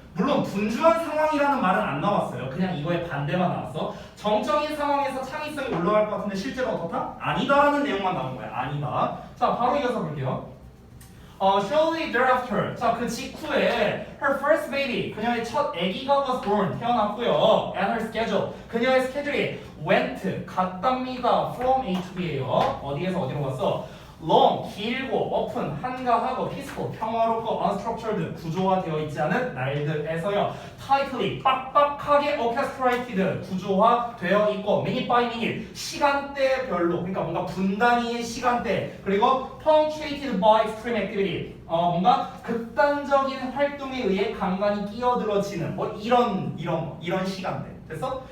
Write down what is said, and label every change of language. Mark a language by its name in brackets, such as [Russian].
[Korean] 물론 분주한 상황이라는 말은 안 나왔어요. 그냥 이거의 반대만 나왔어. 정적인 상황에서 창의성이 올라갈 것 같은데 실제로 어떻다? 아니다라는 내용만 나온 거야. 아니다. 자, 바로 이어서 볼게요. [English] Shortly thereafter, [Korean] 자, 그 직후에 [English] her first baby, [Korean] 그녀의 첫 아기가 [English] was born, [Korean] 태어났고요. [English] And her schedule, [Korean] 그녀의 스케줄이 [English] went, [Korean] 갔답니다. [English] From A to B예요. [Korean] 어디에서 어디로 갔어? long, 길고, open, 한가하고, peaceful, 평화롭고, unstructured, 구조화되어 있지 않은 날들에서요. tightly, 빡빡하게 orchestrated, 구조화되어 있고, [English] minute by minute, [Korean] 시간대별로, 그러니까 뭔가 분단위의 시간대, 그리고 [English] punctuated by extreme activity, [Korean] 뭔가 극단적인 활동에 의해 간간히 끼어들어지는 뭐 이런 시간대. 됐어?